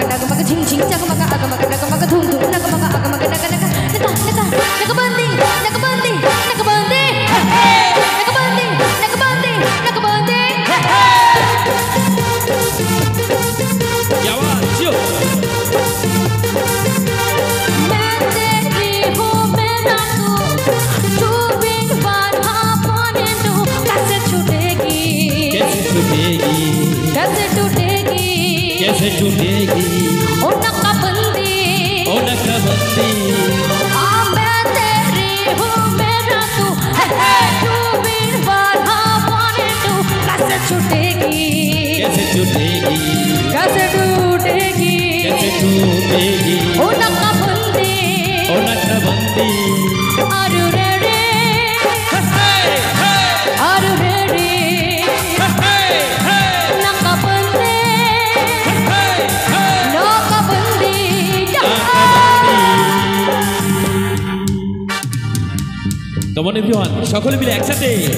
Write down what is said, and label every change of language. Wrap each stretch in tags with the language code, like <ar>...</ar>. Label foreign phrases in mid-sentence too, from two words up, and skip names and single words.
<hi>nagamaga jing jing jagamaga agamaga nagamaga dum dum nagamaga agamaga naga naga naga naga nagabandi nagabandi nagabandi nagabandi nagabandi nagabandi क्या बात चुप मैं तेरी हूँ मेरा तू बिन बाधा पाने तू कैसे छूटेगी कैसे छूटेगी कैसे टूटेगी कैसे छूटेगी ओ नकाबंदी ओ नकाबंदी मैं तेरी हूँ मेरा तू बिन बाधा पाने तू कैसे छूटेगी कैसे छूटेगी कैसे टूटेगी कैसे छूटेगी ओ नकाबंदी ओ नकाबंदी</hi> <en>Are you ready? Are you ready?</en> <hi>Nakabandi Nakabandi</hi> <bn>কেমন এভরিওয়ান সকলে মিলে একসাথে</bn>